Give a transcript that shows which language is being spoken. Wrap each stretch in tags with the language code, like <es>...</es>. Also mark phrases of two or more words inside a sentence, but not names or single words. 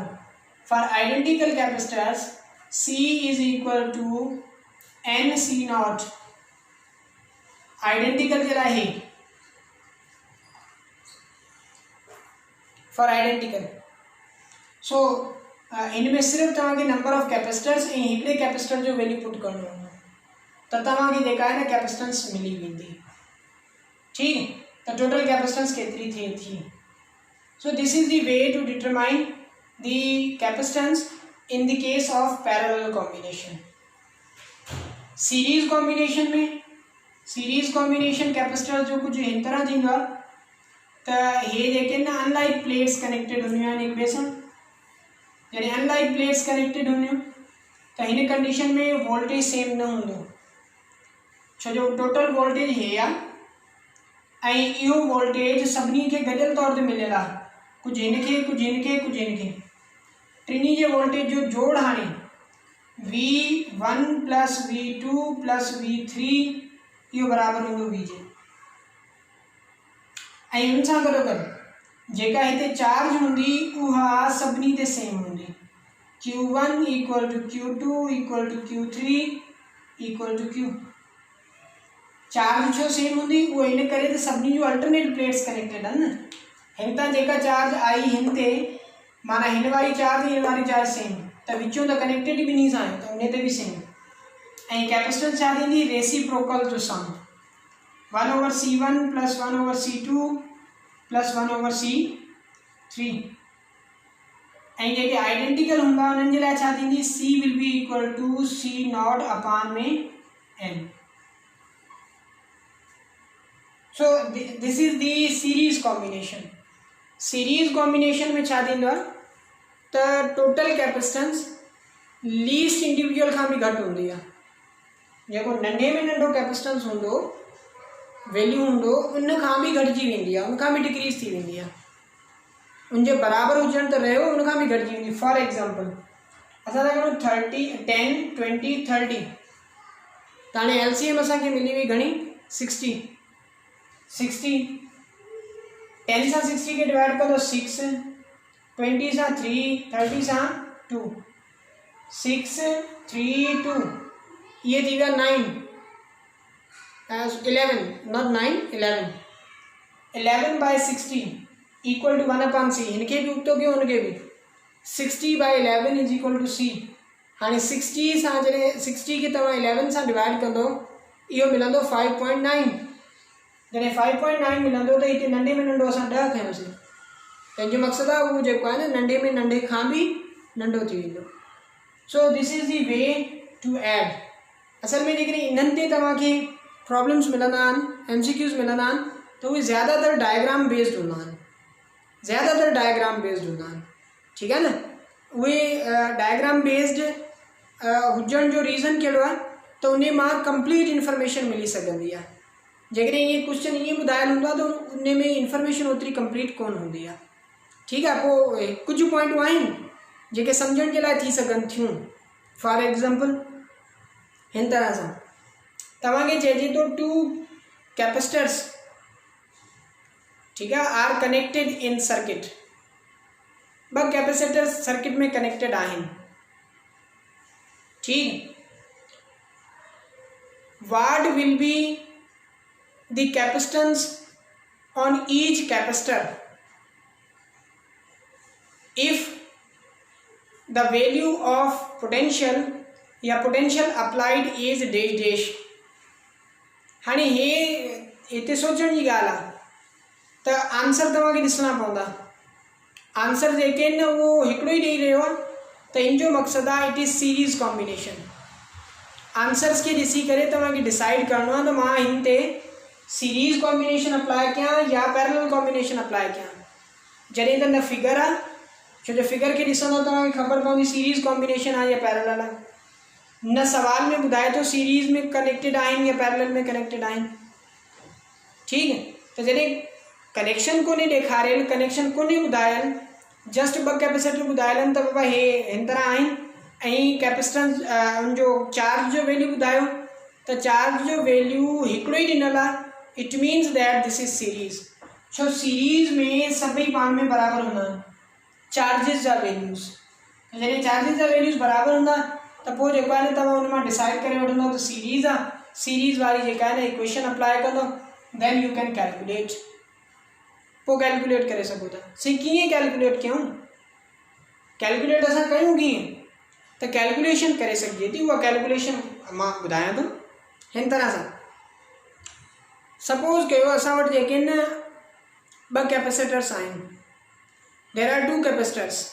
<en>for identical capacitors C is equal to n C0.</en> <sd>आइडेंटिकल जे लाइ हे</sd> <en>for identical.</en> <sd>सो इन में सिर्फ़ु तव्हांखे</sd> <en>number of capacitors</en> <sd>ऐं हिकिड़े कैपेसिटर जो वैल्यू पुट करणो हूंदो त तव्हांखे जेका आहे न कैपेसिटेंस मिली वेंदी। ठीक, त टोटल कैपेसिटेंस केतिरी थिए थी।</sd> <en>so this is the way to determine the capacitance in the case of parallel combination. series combination</en> <sd>में,</sd> <en>series combination capacitor</en> <sd>जो कुछ हिन तरह थींदो आहे त हे जेके न</sd> <en>unlike plates connected</en> <sd>हूंदियूं आहिनि हिक ॿिए सां। जॾहिं</sd> <en>unlike plates connected</en> <sd>हूंदियूं त हिन कंडीशन में</sd> <en>voltage same</en> <sd>न हूंदो, छो जो टोटल वोल्टेज हे आहे ऐं इहो वोल्टेज सभिनी खे गॾियल तौर ते मिलियल आहे, कुझु हिन खे, कुझु हिन खे, कुझु हिन खे। टिनी जे वोल्टेज जो जोड़ हाणे</sd> <en>V1 plus V2 plus V3</en> <sd>इहो बराबरि हूंदो V जे। ऐं हुन सां गॾोगॾु जेका हिते चार्ज हूंदी उहा सभिनी ते सेम हूंदी।</sd> <en>Q1 equal to Q2 equal to Q3 equal to Q.</en> <sd>चार्ज छो सेम हूंदी, उहो इन करे त सभिनी जूं</sd> <en>alternate plates connected</en> <sd>आहिनि न। हिन तां जेका चार्ज आई हिन ते, माना हिन वारी चार्ज हिन वारी चार्ज सेम, त विचों त कनेक्टेड ॿिन्ही सां आहे त उन ते बि सेम। ऐं कैपेसिटेंस छा थींदी,</sd> <en>reciprocal to sum, 1/C1 plus 1/C2 plus 1/C3.</en> <sd>ऐं जेके आइडेंटिकल हूंदा उन्हनि जे लाइ छा थींदी,</sd> <en>C will be equal to C0</en> <sd>अपान में</sd> <en>n। so this is the series combination.</en> <sd>सीरीज कॉम्बिनेशन में छा थींदो आहे त</sd> <en>total capacitance least individual</en> <sd>खां बि घटि हूंदी आहे। जेको नंढे में नंढो कैपेसिटेंस हूंदो, वैल्यू हूंदो, उन खां बि घटिजी वेंदी आहे, उन खां बि डिक्रीज़ थी वेंदी आहे। उनजे बराबरि हुजणु त रहियो, उन खां बि घटिजी वेंदी।</sd> <en>for example</en> <sd>असां था करूं 30, 10, 20, 30, त हाणे LCM असांखे मिली वई घणी, 60। 10 सां 60 खे डिवाइड कंदो 6, 20 सां 3, 30 सां 2, 6 3 2 ये थी 9 11</sd> <en>not 9 11 by 60 equal</en> <hi>टू 1/c इनके भी उतो क्यों उनके भी 60/11</hi> <en>is equal to</en> <hi>c हाँ 60 सां जैसे 60 के</hi> <sd>तव्हां 11 सां डिवाइड कंदो इहो मिलंदो 5.9 जैसे 5.9 मिलंदो तो इतने नंढे में नंढो असां 10 खयोंसीं पंहिंजो मक़सदु आहे उहो जेको आहे न नंढे में नंढे खां बि नंढो थी वेंदो</sd> <en>so this is the way to add</en> <sd>असल में जेकॾहिं इन्हनि ते तव्हांखे प्रॉब्लम्स मिलंदा आहिनि MCQs मिलंदा आहिनि त उहे ज़्यादातर</sd> <en>diagram based</en> <sd>हूंदा आहिनि ठीकु आहे न उहे</sd> <en>diagram based</en> <sd>हुजण जो रीज़न कहिड़ो आहे त उन मां</sd> <en>complete information</en> <sd>मिली सघंदी आहे जेकॾहिं इहे क्वेश्चन ईअं ॿुधायल हूंदो आहे त उन में इंफॉर्मेशन ओतिरी कंप्लीट कोन हूंदी आहे ठीकु आहे पोइ कुझु पॉइंटूं आहिनि जेके सम्झण जे लाइ थी सघनि थियूं</sd> <en>for example</en> <sd>हिन तरह सां तव्हांखे चइजे थो 2 कैपेसिटर्स ठीकु आहे</sd> <en>are connected in circuit 2 capacitors circuit</en> <sd>में कनेक्टेड आहिनि ठीक</sd> <en>what will be the capacitance on each capacitor if the value of potential या potential applied is dash dash</en> <sd>हाणे हे इते सोचण जी ॻाल्हि आहे त आंसर तव्हांखे ॾिसणा पवंदा आंसर जेके आहिनि न उहो हिकिड़ो ई ॾेई रहियो आहे त इन जो मक़सदु आहे</sd> <en>it is series combination answers</en> <sd>के ॾिसी करे तव्हांखे डिसाइड करिणो आहे त मां हिन ते</sd> <en>series combination apply</en> <sd>कयां या पैरेलल</sd> <en>combination apply</en> <sd>कयां जॾहिं त न फिगर आहे छो जो फिगर खे ॾिसंदो तव्हांखे ख़बर पवंदी</sd> <en>series combination</en> <sd>आहे या पैरेलल आहे न सवाल में ॿुधाए थो सीरीज़ में कनेक्टेड आहिनि या पैरेलल में कनेक्टेड आहिनि ठीकु है त जॾहिं कनेक्शन कोन्हे ॾेखारियल कनेक्शन कोन्हे ॿुधायल जस्ट 2 कैपेसिटर ॿुधायल आहिनि त बाबा हे हिन तरह आहिनि ऐं कैपेसिटेंस उनजो चार्ज जो वैल्यू ॿुधायो त चार्ज जो वैल्यू हिकिड़ो ई ॾिनल आहे</sd> <en>it means that this is series</en> <sd>छो सीरीज़ में सभई पाण में बराबरि हूंदा आहिनि चार्जिस जा वैल्यूज़ जॾहिं चार्जिस जा वैल्यूज़ बराबरि हूंदा त पोइ जेको आहे न तव्हां उन मां डिसाइड करे वठंदव त सीरीज़ आहे सीरीज़ वारी जेका आहे न इक्वेशन अप्लाई कंदो</sd> <en>then you can calculate</en> <sd>पोइ कैलकुलेट करे सघो था सी कीअं कैलकुलेट कयूं कैलकुलेट असां कयूं कीअं त कैलकुलेशन करे सघिजे थी उहा कैलकुलेशन मां ॿुधायां थो हिन तरह सां सपोज़ कयो असां वटि जेके आहिनि 2 कैपेसिटर्स आहिनि</sd> <en>there are 2 capacitors</en>